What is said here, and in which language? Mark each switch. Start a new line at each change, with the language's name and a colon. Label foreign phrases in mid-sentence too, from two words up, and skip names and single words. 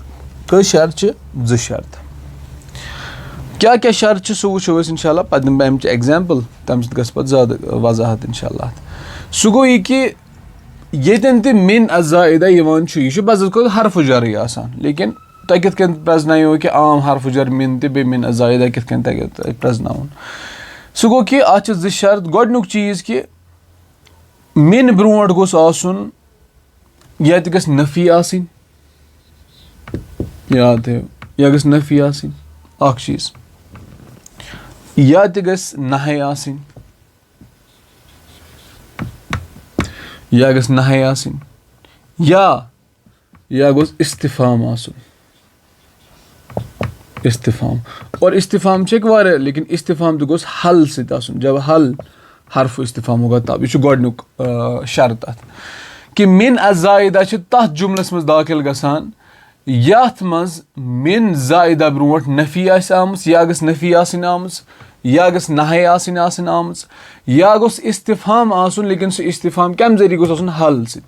Kashmiri: کٔژ شرط چھِ 2 شرط. کیٛاہ شرط چھِ سُہ وٕچھو أسۍ
Arabic: اِنشاء اللہ
Kashmiri: پَتہٕ دِمہٕ بہٕ اَمچہِ اٮ۪گزامپٕل تَمہِ سۭتۍ گژھِ پَتہٕ زیادٕ وضاحت
Arabic: اِنشاء اللہ
Kashmiri: اَتھ. سُہ گوٚو یہِ کہِ ییٚتٮ۪ن تہِ
Arabic: مِن الزائدہ
Kashmiri: یِوان چھُ یہِ چھُ بَذَت کھۄتہٕ حرفہٕ جَرٕے آسان لیکِن تۄہہِ کِتھ کٔنۍ پرٛزنایو کہِ عام حرفہٕ جَر مِن تہِ بیٚیہِ
Arabic: مِن الزائدہ
Kashmiri: کِتھ کٔنۍ تَگیو تۄہہِ پرٛزناوُن. سُہ گوٚو کہِ اَتھ چھِ 2 شرط. گۄڈٕنیُک چیٖز کہِ مِن برونٛٹھ گوٚژھ آسُن یا تہِ گژھِ نفی آسٕنۍ یاد تھٲیِو یا گٔژھ نفی آسٕنۍ اَکھ چیٖز یا تہِ گژھِ نہے آسٕنۍ یا گژھِ نہے آسٕنۍ یا گوٚژھ اِستِفام آسُن. اِستِفام اور اِستِفام چھِ ہیٚکہِ واریاہ لیکِن اِستِفام تہِ گوٚژھ حل سۭتۍ آسُن.
Urdu: جب حل حرف اِستِفام ہوگا تب
Kashmiri: یہِ چھُ گۄڈٕنیُک شرط اَتھ کہِ
Arabic: مِن الزائدہ
Kashmiri: چھِ تَتھ جُملَس منٛز دٲخِل گژھان یَتھ منٛز مِن زائدہ برونٛٹھ نفی آسہِ آمٕژ یا گٔژھ نفی آسٕنۍ آمٕژ یا گٔژھ نہے آسٕنۍ آمٕژ یا گوٚژھ اِستِفام آسُن لیکِن سُہ اِستِفام کَمہِ ذٔریعہٕ گوٚژھ آسُن حل سۭتۍ.